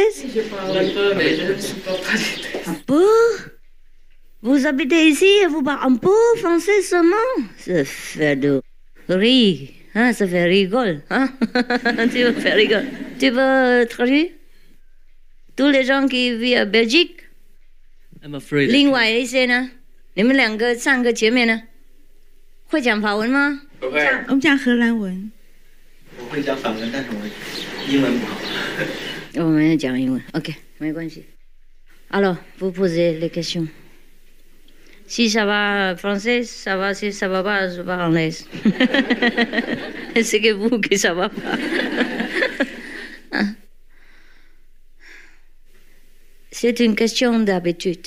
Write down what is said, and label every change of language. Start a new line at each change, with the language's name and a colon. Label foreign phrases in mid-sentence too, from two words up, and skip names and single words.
French: Je parle un peu, mais je ne suis pas traductrice. Un peu? Vous habitez ici et vous parlez un peu français seulement? Ça fait de rire. Hein, ça fait rigole. Hein? Tu veux faire rigole. Tu veux traduire? Tous les gens qui vivent à Belgique?
English: I'm afraid.
Chinese: 另外一些呢？你们两个3个前面呢？会讲法文吗？不会。我们讲荷兰文。我会讲法文，但是我英文不好。我们讲英文。OK， 没关系。
French: Alors, vous posez les questions. Si ça va français, ça va. Si ça va pas, je parle anglais. C'est que vous que ça va pas. C'est une question d'habitude.